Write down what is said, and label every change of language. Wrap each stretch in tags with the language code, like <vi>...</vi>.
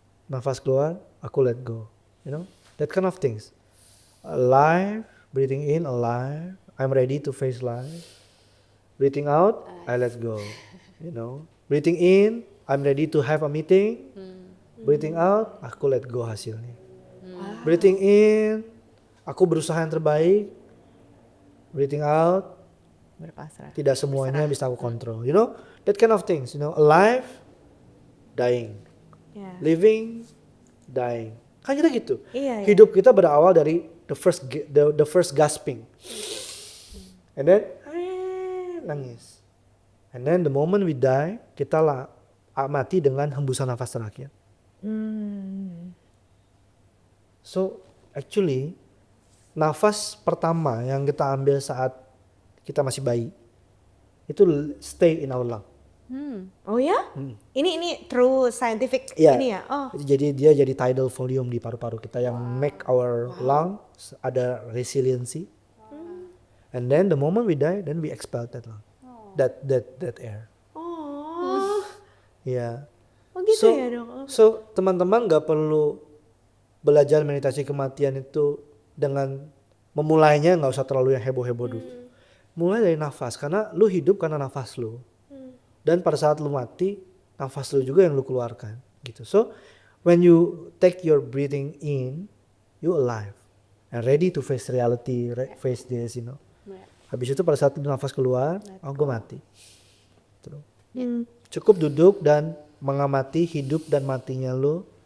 <id>Nafas keluar, aku</id> <en>let go. You know, that kind of things. Alive, Breathing in, alive. I'm ready to face life. Breathing out, I let go. You know. Breathing in, I'm ready to have a meeting. Breathing out, aku let go hasilnya. Breathing in,</en> <id>aku berusaha yang terbaik.</id> <en>Breathing out,</en> <id>Berpasrah. tidak semuanya bisa aku kontrol.</id> <en>You know, that kind of things. You know, alive, dying.</en> <id>Ya.</id> <en>Living, dying.</en> <id>Kan kita gitu. Iya, iya. Hidup kita berawal dari</id> <en>the first gasping.</en> <id>And then nangis. And then the moment we die, kita mati dengan hembusan nafas terakhir. So actually nafas pertama yang kita ambil saat kita masih bayi itu</id> <en>stay in our lung.</en> <id>Oh ya? Ini</id> <en>true scientific</en> <id>Iya. ini ya? Oh. Jadi dia jadi tidal volume di paru-paru kita yang</id> <en>make our lungs</en> <id>ada resiliency.</id> <en>And then the moment we die, then we expel that lung, that air. Oh.</en> <id>Ya. Oh gitu ya, Dok. So teman-teman nggak perlu belajar meditasi kematian itu dengan memulainya nggak usah terlalu yang heboh-heboh dulu. Mulai dari nafas karena lu hidup karena nafas lu. Dan pada saat lu mati, nafas lu juga yang lu keluarkan gitu.</id> <en>So when you take your breathing in, you alive and ready to face reality, face this, you know.</en> <id>Habis itu pada saat lu nafas keluar, gue mati. Gitu. Cukup duduk dan mengamati hidup dan matinya lu.</id>